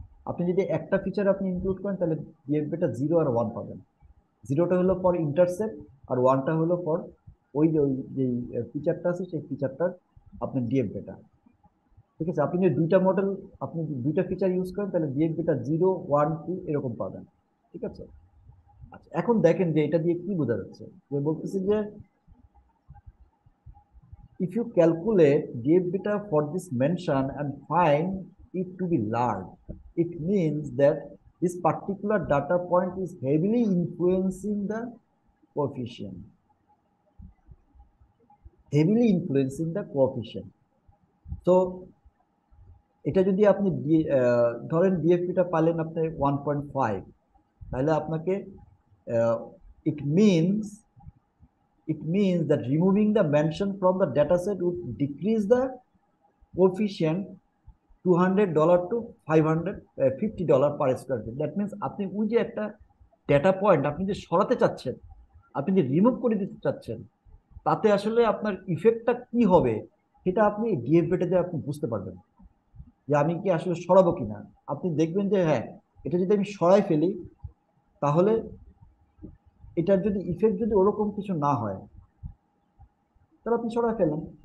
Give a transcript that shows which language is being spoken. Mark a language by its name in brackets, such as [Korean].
[Bangla] আপনি যদি একটা ফিচার আপনি ইনক্লুড করেন, তাহলে ডিএফ বেটা 0 আর 1 পাবেন। 0টা হলো ফর ইন্টারসেপ্ট, আর 1টা হলো ফর ওই যে ওই যে ফিচারটা আছে সেই ফিচারটার আপনার ডিএফ বেটা, ঠিক আছে। আপনি যদি দুইটা মডেল, আপনি দুইটা ফিচার ইউজ করেন, তাহলে ডিএফ বেটা 0, 1, 2 এরকম পাবেন, ঠিক আছে। আচ্ছা, এখন দেখেন যে এটা দিয়ে কি বোঝা যাচ্ছে, যে বলতেছে যে [English] if you calculate df beta for this mention and find it to be large, it means that this particular data point is heavily influencing the coefficient, heavily influencing the coefficient. [Bangla] So এটা যদি আপনি ধরেন ডিএফপিটা পাইলেন আপনি 1.5, তাহলে আপনাকে [English] it means that removing the mention from the data set would decrease the coefficient $200 to $550 per square feet. That means [Bangla] আপনি ওই যে একটা ডেটা পয়েন্ট আপনি যে সরাতে চাচ্ছেন, আপনি যে রিমুভ করে দিতে চাচ্ছেন, তাতে আসলে আপনার ইফেক্টটা কি হবে সেটা আপনি ডিএফ বেটাতে আপনি বুঝতে পারবেন, যে আমি কি আসলে সরাবো কিনা। আপনি দেখবেন যে হ্যাঁ, এটা যদি আমি সরাই ফেলি, তাহলে এটার যদি ইফেক্ট যদি ওরকম কিছু না হয়, তাহলে আপনি সরাই ফেলেন।